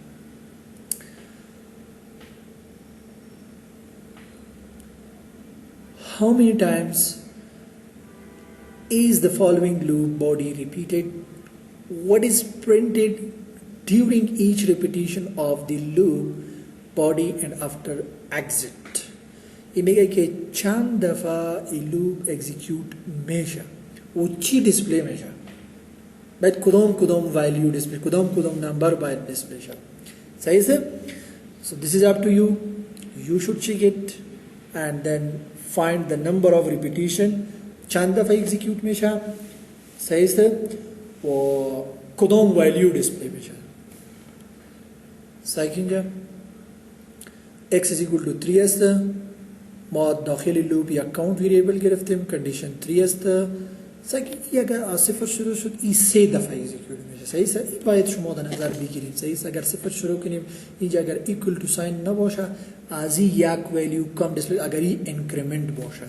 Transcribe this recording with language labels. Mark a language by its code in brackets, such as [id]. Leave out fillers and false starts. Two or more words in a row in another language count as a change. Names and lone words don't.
[en] How many times is the following loop body repeated? What is printed during each repetition of the loop body and after exit? [fa] این میگه که چند دفعه این لوپ اکزیکیوت میشه و چی دیسپلی میشه، باید کدام ولیو دیسپلی، کدام نمبر باید دیسپلی شه. صحیح است؟ [en] So this is up to you. You should check it and then find the number of repetition. [fa] چند دفعه اکزیکیوت میشه، صحیح است، و کدام ولیو دیسپلی میشه. صحیح اینجا [en] x is equal to 3 [fa] است. ما داخل لوپ یک کاونت ویریبل گرفتیم، کنڈیشن 3 است. صحیح اگر از صفر شروع شد این 3 دفعه اکزیکیوت میشه. صحیح است، این باید شما در نظر بگیرید. صحیح است، اگر صفر شروع کنیم اینجا اگر [en] equal to sign [fa] نباشه از این یک ولیو کم دیسپلی، اگر این انکریمنت باشه.